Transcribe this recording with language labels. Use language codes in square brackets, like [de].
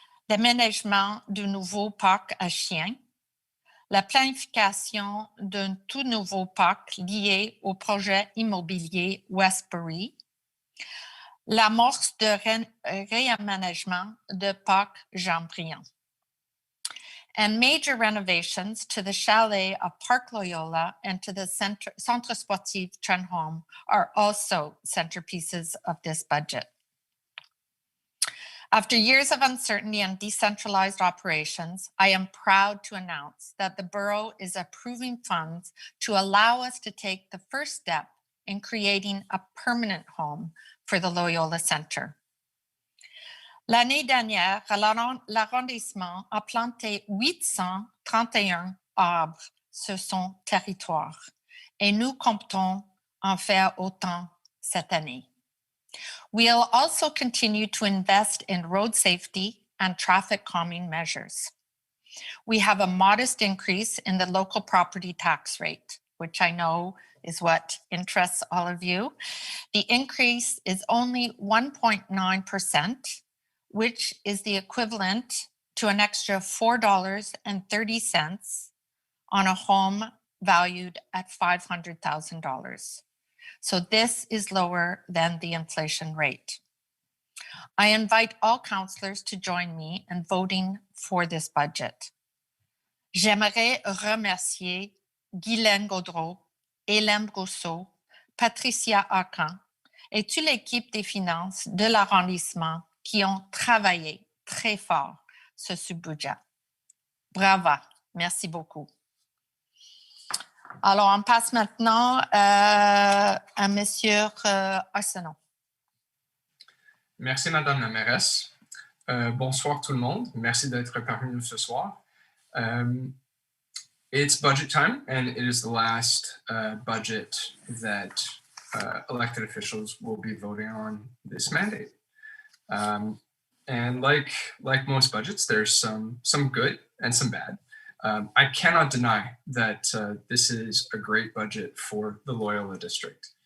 [fr] L'aménagement du nouveau parc à chiens. La planification d'un tout nouveau parc lié au projet immobilier Westbury. L'amorce de réaménagement de parc Jean-Briand. [en] And major renovations to the chalet of Park Loyola and to the Centre Sportif Trenholm are also centerpieces of this budget. After years of uncertainty and decentralized operations, I am proud to announce that the borough is approving funds to allow us to take the first step in creating a permanent home for the Loyola Centre. [fr] L'année dernière, l'arrondissement a planté 831 arbres sur son territoire et nous comptons en faire autant cette année. [en] We'll also continue to invest in road safety and traffic calming measures. We have a modest increase in the local property tax rate, which I know is what interests all of you. The increase is only 1.9%, which is the equivalent to an extra $4.30 on a home valued at $500,000. So this is lower than the inflation rate. I invite all councillors to join me in voting for this budget. [fr] J'aimerais remercier Guylaine Gaudreau, Hélène Brousseau, Patricia Arcan et toute l'équipe des finances de l'arrondissement qui ont travaillé très fort sur ce budget. Bravo, merci beaucoup. Alors, on passe maintenant à Monsieur Arsenault. Merci, Madame la mairesse. Bonsoir tout le monde. Merci d'être parmi nous ce soir. [en] It's budget time, and it is the last budget that elected officials will be voting on this mandate. And like most budgets, there's some good and some bad. I cannot deny that this is a great budget for the Loyola district.